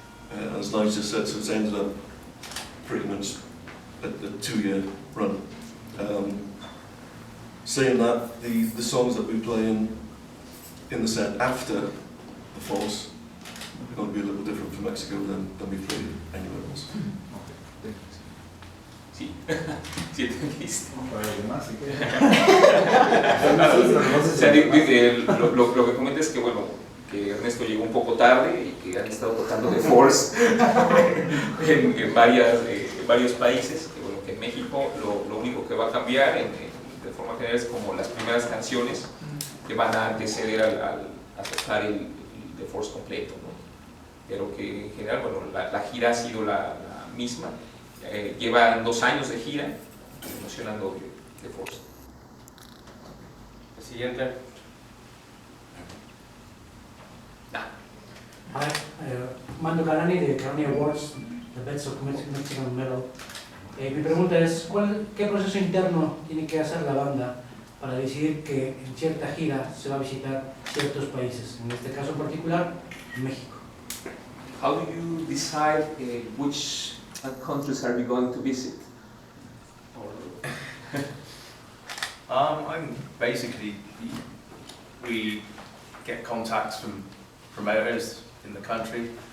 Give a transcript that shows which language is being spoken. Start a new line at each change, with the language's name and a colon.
English: As Nigel just said, so it's ended up pretty much a 2-year run. Saying that, the songs that we play in the set after the Force are going to be a little different for Mexico than we played anywhere else.
Spanish: Sí, sí, entendiste. O sea, lo que comenta es que, bueno, que Ernesto llegó un poco tarde y que han estado tocando The Force en varios países, que, bueno, que en México lo único que va a cambiar de forma general es como las primeras canciones que van a anteceder a tocar el The Force completo, ¿no? Pero que en general, bueno, la gira ha sido la misma. Llevan 2 años de gira promocionando The Force. El siguiente. Hi, Mando Galani de Grammy Awards, The Best of Mexican Metal. Mi pregunta es, ¿qué proceso interno tiene que hacer la banda para decidir que en cierta gira se va a visitar ciertos países? En este caso en particular, México.
English: How do you decide which countries are you going to visit? I'm basically, we get contacts from promoters in the country.